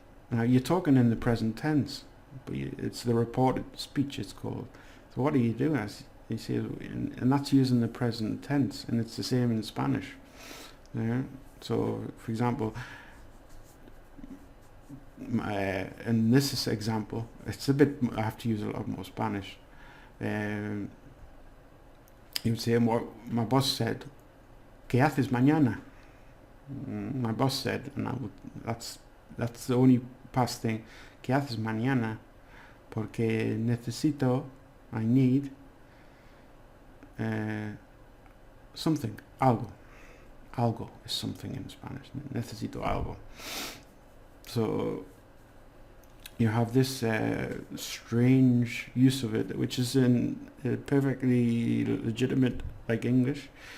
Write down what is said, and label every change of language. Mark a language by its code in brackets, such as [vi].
[en] Now you're talking in the present tense, but it's the reported speech, it's called. So what are you doing? He says, and that's using the present tense, and it's the same in Spanish. Yeah. So, for example, in this example, it's a bit, I have to use a lot more Spanish. He would say, my boss said, [es] ¿qué haces mañana? [en] My boss said, and that's the only past thing. [es] ¿Qué haces mañana? Porque [en] I need something, [es] algo. [en] Algo is something in Spanish. [es] Necesito algo. [en] So you have this strange use of it, which is in perfectly legitimate, like English.